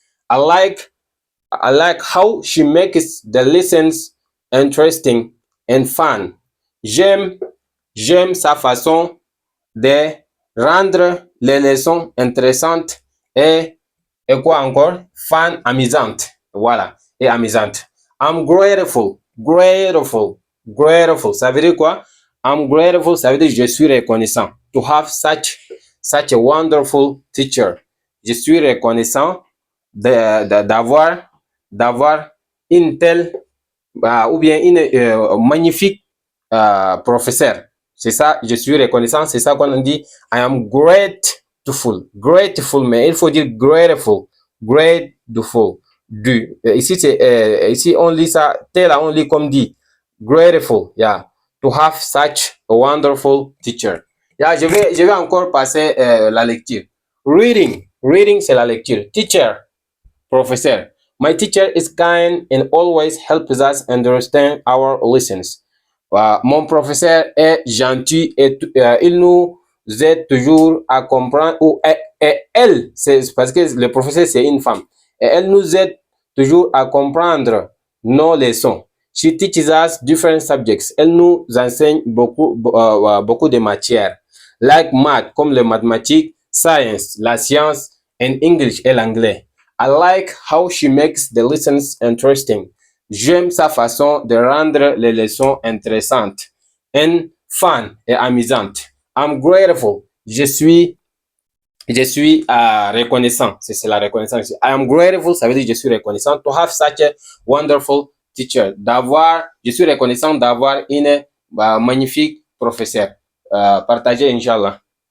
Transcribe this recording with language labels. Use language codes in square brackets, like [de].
[en] I like how she makes the lessons interesting and fun. [fr] J'aime sa façon de rendre les leçons intéressantes et quoi encore? Fun, amusante. Voilà, et amusante. [en] I'm grateful, grateful, grateful. [fr] Ça veut dire quoi? [en] I'm grateful, [fr] ça veut dire je suis reconnaissant. [en] To have such a wonderful teacher. [fr] Je suis reconnaissant d'avoir une telle ou bien une magnifique professeur. C'est ça, je suis reconnaissant. C'est ça qu'on dit. [en] I am grateful. [fr] Grateful, mais il faut dire grateful. Grateful. Ici, on lit ça, tel on lit comme dit. [en] Grateful, yeah. To have such a wonderful teacher. [fr] Yeah, je vais encore passer la lecture. Reading. Reading, c'est la lecture. Teacher, professeur. [en] My teacher is kind and always helps us understand our lessons. [fr] Mon professeur est gentil et il nous aide toujours à comprendre. Et elle, c'est parce que le professeur c'est une femme. Et elle nous aide toujours à comprendre nos leçons. [en] She teaches us different subjects. [fr] Elle nous enseigne beaucoup de matières. [en] Like math, [fr] comme les mathématiques, science, la science, [en] and English [fr] et l'anglais. [en] I like how she makes the lessons interesting. [fr] J'aime sa façon de rendre les leçons intéressantes [en] and fun [fr] et amusantes. [en] I'm grateful. [fr] Je suis reconnaissant. C'est la reconnaissance. [en] I am grateful, [fr] ça veut dire je suis reconnaissant. [en] To have such a wonderful teacher. [fr] Je suis reconnaissant d'avoir une magnifique professeur. Partagez, Inch'Allah.